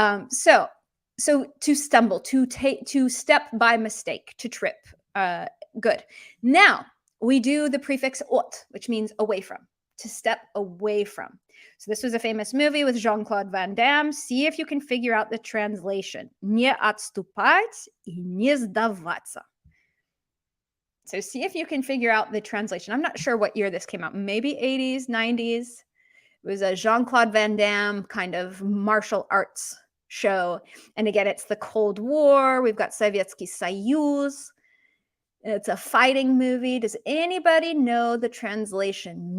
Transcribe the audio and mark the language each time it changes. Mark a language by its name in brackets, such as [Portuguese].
[English] So to stumble, to step by mistake, to trip. Good. Now we do the prefix от, which means away from, to step away from. So this was a famous movie with Jean-Claude Van Damme. See if you can figure out the translation. [Russian] Не отступать и не сдаваться. [English] So see if you can figure out the translation. I'm not sure what year this came out. Maybe 80s, 90s. It was a Jean-Claude Van Damme kind of martial arts show. And again, it's the Cold War. We've got Советский Союз. It's a fighting movie. Does anybody know the translation?